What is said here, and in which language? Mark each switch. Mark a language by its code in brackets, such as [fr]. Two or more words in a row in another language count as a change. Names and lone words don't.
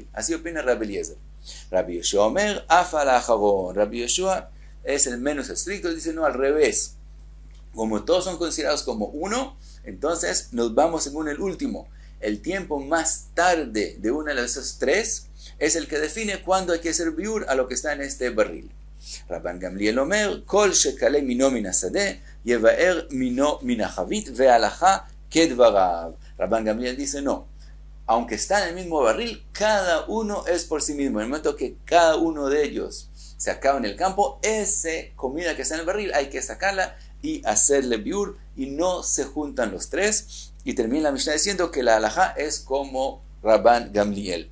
[es] Así opina Rabbi Eliezer. [he] רבי יהושע אומר אף לאחרון. [es] Rabbi Yoshua es el menos estricto, dice no, al revés. Como todos son considerados como uno, entonces nos vamos según el último. El tiempo más tarde de una de esas 3 es el que define cuándo hay que hacer biur a lo que está en este barril. [he] רבן גמליאל אומר כל שכלה מינו מן השדה יבער מינו מן החבית והלכה כדבריו. [es] Rabban Gamliel dice no. Aunque está en el mismo barril, cada uno es por sí mismo. En el momento que cada uno de ellos se acaba en el campo, esa comida que está en el barril hay que sacarla y hacerle biur, y no se juntan los 3. Y termina la Mishnah diciendo que la halajá es como Rabban Gamliel.